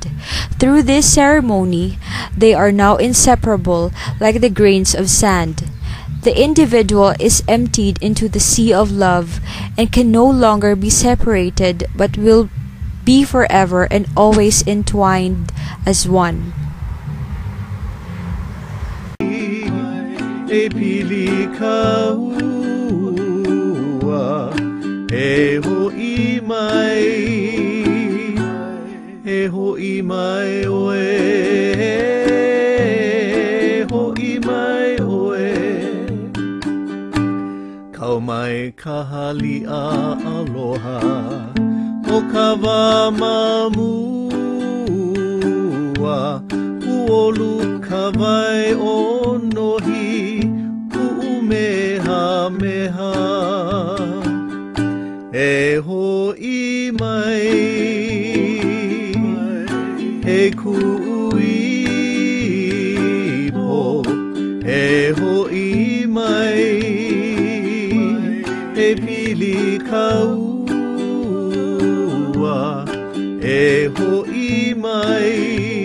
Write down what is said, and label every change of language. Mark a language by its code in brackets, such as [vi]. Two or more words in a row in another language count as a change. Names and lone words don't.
[en] Through this ceremony, they are now inseparable like the grains of sand. The individual is emptied into the sea of love and can no longer be separated but will be forever and always entwined as one. [haw] E pili ka ua, e ho'i mai, e ho'i mai oe, e ho'i mai oe. Kau mai ka halia aloha, o ka wā mamua, uolu ka wai o nohi, meha meha. E ho'i mai, e ku'i po, e ho'i mai, e pili ka ua, e ho'i mai.